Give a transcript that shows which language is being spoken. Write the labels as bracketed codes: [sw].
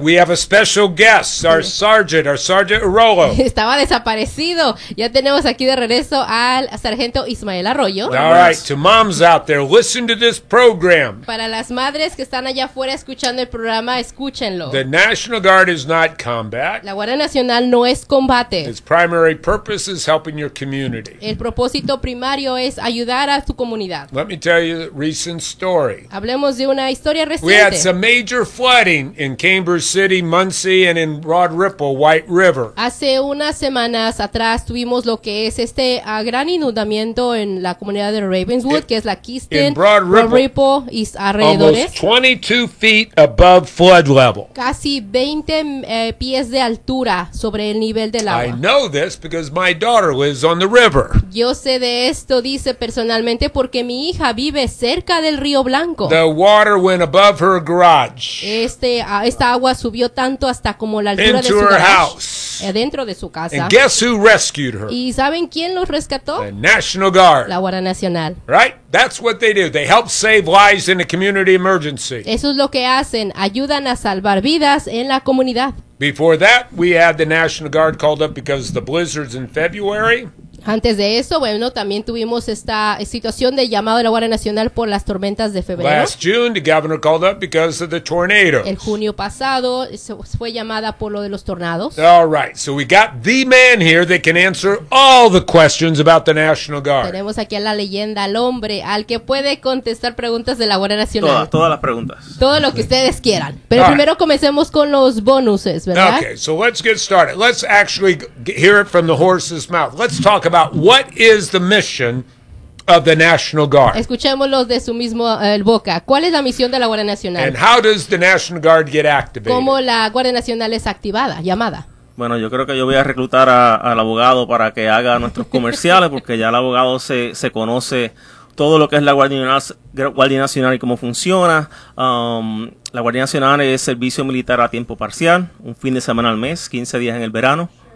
[en] We have a special guest, our sergeant Arroyo. [es] Estaba desaparecido. Ya tenemos aquí de regreso al sargento Ismael Arroyo. [en] All right, to moms out there, listen to this program. [es] Para las madres que están allá afuera escuchando el programa, escúchenlo. [en] The National Guard is not combat. [es] La Guardia Nacional no es combate. [en] Its primary purpose is helping your community. [es] El propósito primario es ayudar a tu comunidad. [en] Let me tell you, recent story. [es] Hablemos de una historia reciente. [en] We had some major flooding in Cambridge City, Muncie, and in Broad Ripple, White River. [es] Hace unas semanas atrás tuvimos lo que es este gran inundamiento en la comunidad de Ravenswood, que es la Kisten, Broad Ripple, y alrededores. [en] Almost 22 feet above flood level. [es] Casi 20 pies de altura sobre el nivel del agua. [en] I know this because my daughter lives on the river. [es] Yo sé de esto, dice personalmente, porque mi hija vive cerca del río Blanco. [en] The water went above her garage. [es] Esta agua subió tanto hasta como la altura de su [en] her garage, house. [es] Dentro de su casa. [en] And guess who rescued her? [es] ¿Y saben quién los rescató? [en] The National Guard. [es] La Guardia Nacional. [en] Right? That's what they do. They help save lives in a community emergency. [es] Eso es lo que hacen. Ayudan a salvar vidas en la comunidad. [en] Before that, we had the National Guard called up because the blizzards in February. [es] Antes de eso, bueno, también tuvimos esta situación de llamado de la Guardia Nacional por las tormentas de febrero. [en] Last June, the governor called up because of the tornadoes. [es] El junio pasado fue llamada por lo de los tornados. [en] All right, so we got the man here that can answer all the questions about the National Guard. [es] Tenemos aquí a la leyenda, al hombre, al que puede contestar preguntas de la Guardia Nacional. Todas las preguntas. Todo lo que ustedes quieran. Pero [en] all [es] primero [en] right. [es] Comencemos con los bonuses, ¿verdad? [en] Okay, so let's get started. Let's actually hear it from the horse's mouth. Let's talk about what is the mission of the National Guard. [es] Escuchémoslo de su mismo boca. ¿Cuál es la misión de la Guardia Nacional? [en] And how does the National Guard get activated? [es] ¿Cómo la Guardia Nacional es activada, llamada? Bueno, yo creo que yo voy a reclutar al abogado para que haga nuestros comerciales porque ya el abogado se conoce todo lo que es la Guardia Nacional y cómo funciona. La Guardia Nacional es servicio militar a tiempo parcial, un fin de semana al mes, 15 días en el verano.